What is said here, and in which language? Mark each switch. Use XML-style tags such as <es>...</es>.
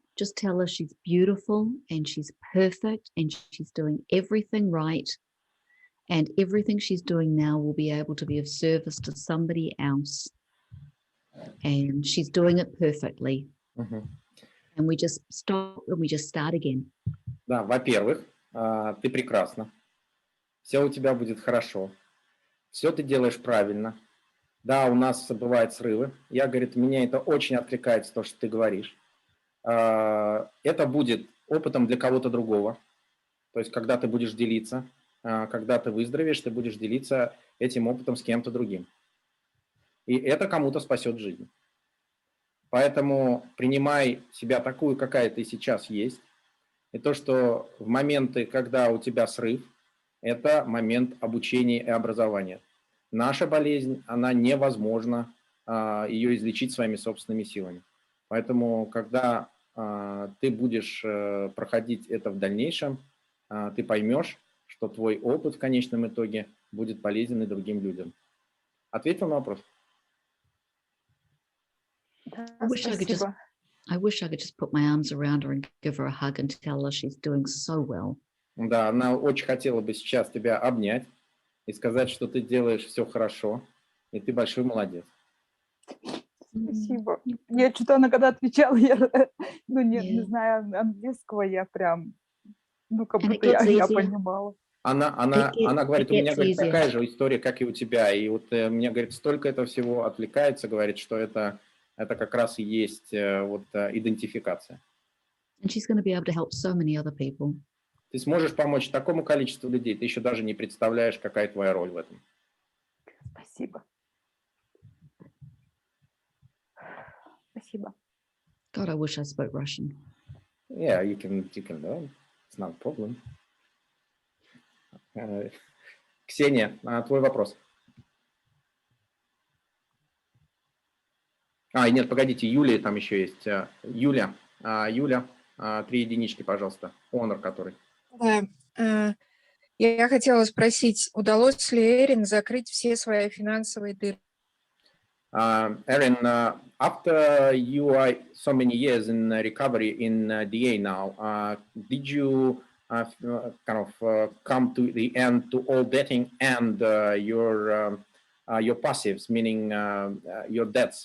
<en>Just tell her she's beautiful and she's perfect and she's doing everything right, and everything she's doing now will be able to be of service to somebody else, and she's doing it perfectly. And we just stop and we just start again.</en> <ru>Да, во-первых, ты прекрасна. Все у тебя будет хорошо. Все ты делаешь правильно. Да, у нас бывают срывы. Я, говорит, меня это очень откликается, то, что ты говоришь. Это будет опытом для кого-то другого. То есть, когда ты будешь делиться, когда ты выздоровеешь, ты будешь делиться этим опытом с кем-то другим. И это кому-то спасет жизнь. Поэтому принимай себя такую, какая ты сейчас есть. И то, что в моменты, когда у тебя срыв, это момент обучения и образования. Наша болезнь, она невозможна ее излечить своими собственными силами. Поэтому, когда ты будешь проходить это в дальнейшем, ты поймешь, что твой опыт в конечном итоге будет полезен и другим людям. Ответил на вопрос?</ru> <en>I wish I could just put my arms around her and give her a hug and tell her she's doing so well.</en> <ru>Да, она очень хотела бы сейчас тебя обнять и сказать, что ты делаешь все хорошо, и ты большой молодец. Спасибо. Я что-то, она когда отвечала, я, ну, не знаю английского, я прям, ну, как будто я понимала. Она говорит, у меня, говорит, такая же история, как и у тебя. И вот мне, говорит, столько этого всего отвлекается, говорит, что это как раз и есть вот идентификация.</ru> <en>And she's going to be able to help so many other people.</en> <ru>Ты сможешь помочь такому количеству людей, ты еще даже не представляешь, какая твоя роль в этом. Спасибо. Спасибо.</ru> <en>God, I wish I spoke Russian. Yeah, you can learn. It's not a problem.</en> <ru>Ксения, твой вопрос. Нет, погодите, Юлия там еще есть. Юля, 3 единички, пожалуйста. Honor который. Да. Я хотела спросить, удалось ли Эрин закрыть все свои финансовые дыры?</ru> <en>Erin, after you are so many years in recovery in DA now, did you come to the end to all debting and your passives, meaning your debts?</en>